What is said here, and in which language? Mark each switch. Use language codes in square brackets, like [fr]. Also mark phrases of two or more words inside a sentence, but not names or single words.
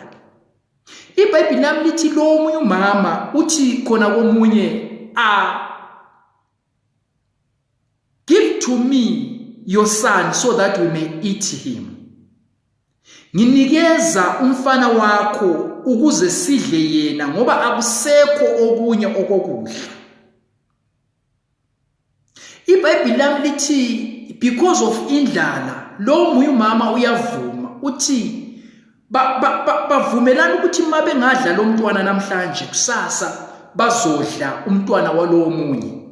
[zu] iBhayibheli lithi lo omunye umama uthi khona komunye [en] give to me your son so that we may eat him. [zu] Nginikeza umfana wakho ukuze sidle yena ngoba akusekho okunye okokudla. iBhayibheli lithi [en] because of [zu] indlala lo omunye umama uyavuma uthi bavumelana ukuthi mabe ngadla lo mntwana namhlanje kusasa bazodla umntwana walowo munye.